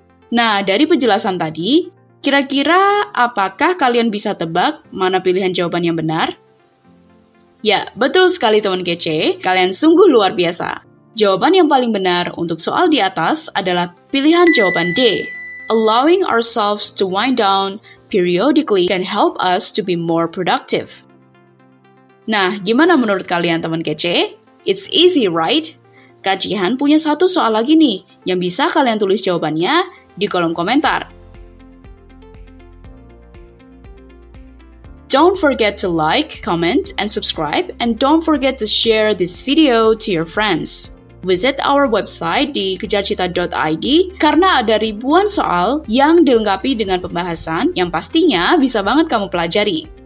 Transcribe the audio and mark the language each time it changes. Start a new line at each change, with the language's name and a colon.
Indonesian: Nah, dari penjelasan tadi, kira-kira apakah kalian bisa tebak mana pilihan jawaban yang benar? Ya, betul sekali teman kece, kalian sungguh luar biasa. Jawaban yang paling benar untuk soal di atas adalah pilihan jawaban D.
English: Allowing ourselves to wind down periodically can help us to be more productive.
Indonesian: Nah, gimana menurut kalian teman kece?
English: It's easy, right?
Indonesian: Kak Jihan punya satu soal lagi nih, yang bisa kalian tulis jawabannya di kolom komentar.
English: Don't forget to like, comment, and subscribe, and don't forget to share this video to your friends. Visit our website
Indonesian: di kejarcita.id karena ada ribuan soal yang dilengkapi dengan pembahasan yang pastinya bisa banget kamu pelajari.